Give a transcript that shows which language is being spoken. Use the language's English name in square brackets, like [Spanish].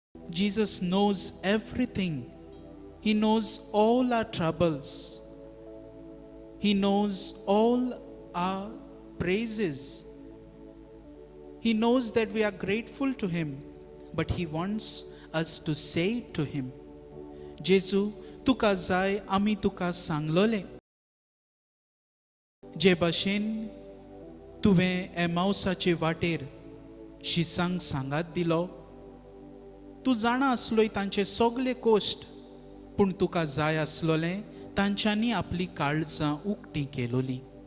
[English] Jesus knows everything. He knows all our troubles. He knows all our praises. He knows that we are grateful to Him, but He wants us to say it to Him. [Konkani] जेजू तुका जाय आमी तुका सांगलोले. जे भाशेन तुवें एमाउसाचे वाटेर शिसांक सांगात दिलो, तूं जाणा आसलोय तांचे सगळे कोश्ट, पूण तुका जाय आसलोलें तांच्यांनी आपली काळजां उक्तीं केलोलीं.